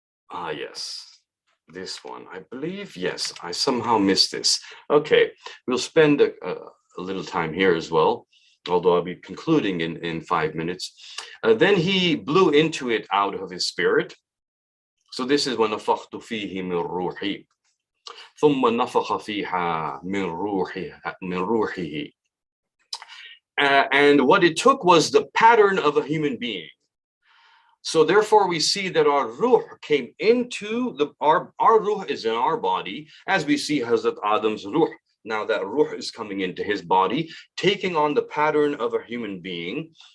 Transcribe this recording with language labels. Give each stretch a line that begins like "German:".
English: Ah, yes, this one, I believe. Yes, I somehow missed this. Okay, we'll spend a little time here as well, although I'll be concluding in 5 minutes. Then he blew into it out of his spirit. So this is when
Arabic: نفخت فيه من روحي ثم نفخ فيها من روحه.
English: And what it took was the pattern of a human being. So therefore we see that our ruh came into our ruh is in our body, as we see Hazrat Adam's ruh. Now that ruh is coming into his body, taking on the pattern of a human being.